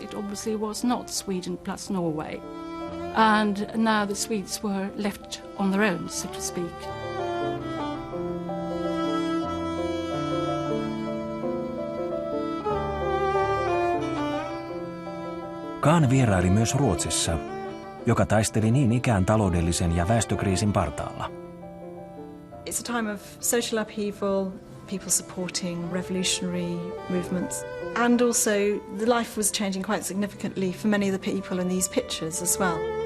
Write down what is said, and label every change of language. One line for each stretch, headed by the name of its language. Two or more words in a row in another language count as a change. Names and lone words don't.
English: It obviously was not Sweden plus Norway. And now the Swedes were left on their own, so to speak.
Finnish: Kahn vieraili myös Ruotsissa, joka taisteli niin ikään taloudellisen ja väestökriisin partaalla.
English: It's a time of social upheaval, people supporting revolutionary movements, and also the life was changing quite significantly for many of the people in these pictures as well.